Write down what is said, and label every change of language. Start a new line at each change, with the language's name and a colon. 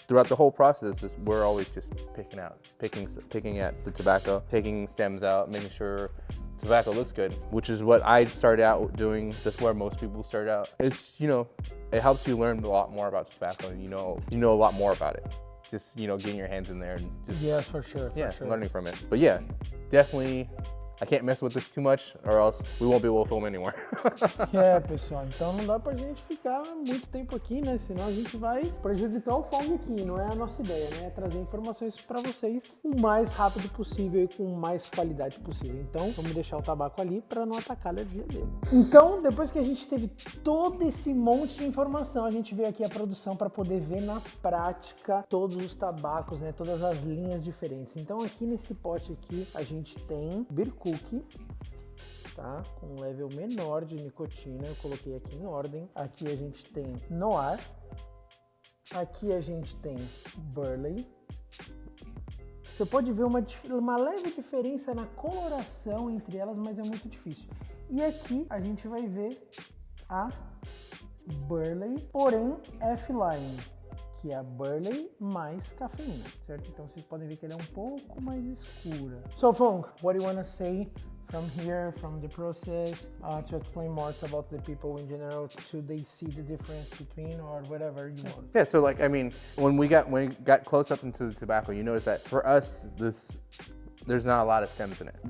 English: Throughout the whole process, we're always just picking at the tobacco, taking stems out, making sure tobacco looks good, which is what I started out doing. That's where most people start out. It's, it helps you learn a lot more about tobacco, and you know a lot more about it. Just, getting your hands in there and just, yes, for sure. Learning from it. But yeah, definitely, I can't mess with this too much or else we won't be able to film anymore.
Portuguese: Pessoal, então não dá pra gente ficar muito tempo aqui, né? Senão a gente vai prejudicar o Fong aqui, não é a nossa ideia, né? É trazer informações para vocês o mais rápido possível e com mais qualidade possível. Então, vamos deixar o tabaco ali para não atacar a alergia dele. Então, depois que a gente teve todo esse monte de informação, a gente veio aqui a produção para poder ver na prática todos os tabacos, né? Todas as linhas diferentes. Então, aqui nesse pote aqui, a gente tem Birku, tá? Com um level menor de nicotina, eu coloquei aqui em ordem. Aqui a gente tem Noir, aqui a gente tem Burley. Você pode ver uma leve diferença na coloração entre elas, mas é muito difícil. E aqui a gente vai ver a Burley, porém F-Line, que é a Burley mais cafeína, certo? Então vocês podem ver que ela é um pouco mais escura.
English: So Fong, what do you want to say from here, from the process, to explain more about the people in general, should they see the difference between or whatever you want? Yeah, so when we got close up into the tobacco, you notice that for us, there's not a lot of stems in it.